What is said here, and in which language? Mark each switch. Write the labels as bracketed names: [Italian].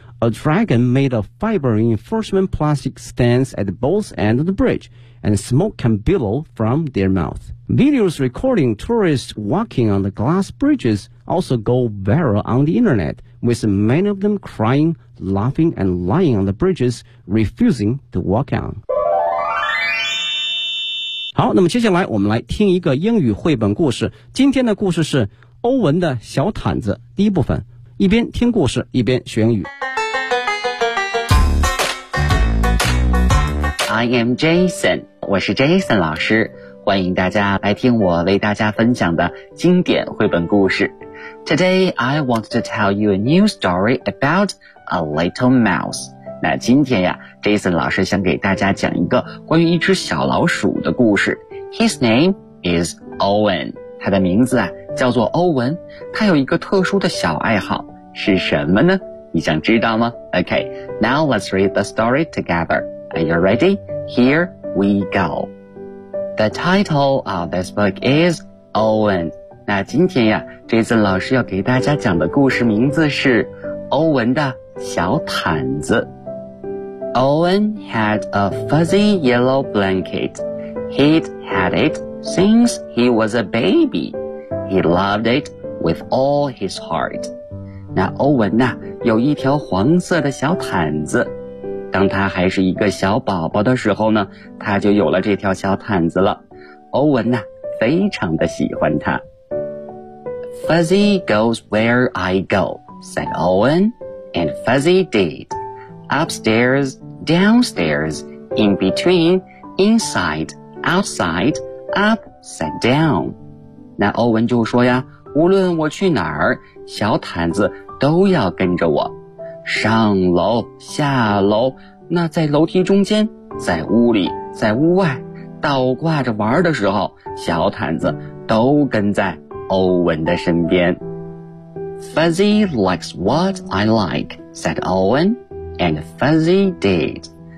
[English] A dragon made of fiber reinforcement plastic stands at both ends of the bridge, and smoke can billow from their mouth. Videos recording tourists walking on the glass bridges also go viral on the internet, with many of them crying, laughing, and lying on the bridges, refusing to walk on. [Chinese] 好，那么接下来我们来听一个英语绘本故事。今天的故事是欧文的小毯子第一部分，一边听故事一边学英语。 [English] I am Jason， [Chinese] 我是 Jason 老师，欢迎大家来听我为大家分享的经典绘本故事。 [English] Today I want to tell you a new story about a little mouse。 [Chinese] 那今天呀 ,Jason 老师想给大家讲一个关于一只小老鼠的故事。 [English] His name is Owen. [Chinese] 他的名字啊叫做欧文。他有一个特殊的小爱好是什么呢？你想知道吗？ [English] Okay, now let's read the story together. Are you ready? Here we go. The title of this book is Owen. [Chinese] 那今天呀 ,Jason 老师要给大家讲的故事名字是欧文的小毯子。 [English] Owen had a fuzzy yellow blanket. He'd had it since he was a baby. He loved it with all his heart. [Chinese] 那欧文呢、啊、有一条黄色的小毯子。当他还是一个小宝宝的时候呢，他就有了这条小毯子了。欧文呢、啊、非常的喜欢它。 [English] Fuzzy goes where I go, said Owen, and Fuzzy did. upstairs, downstairs, in between, inside, outside, up, sat down. [Chinese] 那欧文就说呀，无论我去哪儿，小毯子都要跟着我。上楼，下楼，那在楼梯中间，在屋里，在屋外，倒挂着玩的时候，小毯子都跟在欧文的身边。 [English] Fuzzy likes what I like, said Owen, and Fuzzy did.